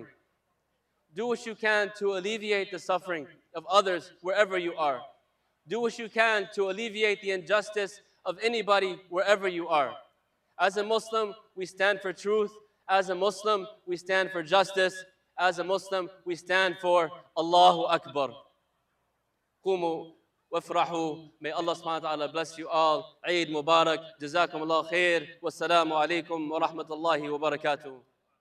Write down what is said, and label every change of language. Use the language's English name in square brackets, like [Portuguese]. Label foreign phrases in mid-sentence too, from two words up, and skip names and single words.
[English] Do what you can to alleviate the suffering of others wherever you are. Do what you can to alleviate the injustice of anybody wherever you are. As a Muslim, we stand for truth. As a Muslim, we stand for justice. As a Muslim, we stand for [Arabic] الله أكبر. قوموا وافرحوا. May الله سبحانه وتعالى [English] bless you all. [Arabic] عيد مبارك. جزاكم الله خير. والسلام عليكم ورحمة الله وبركاته.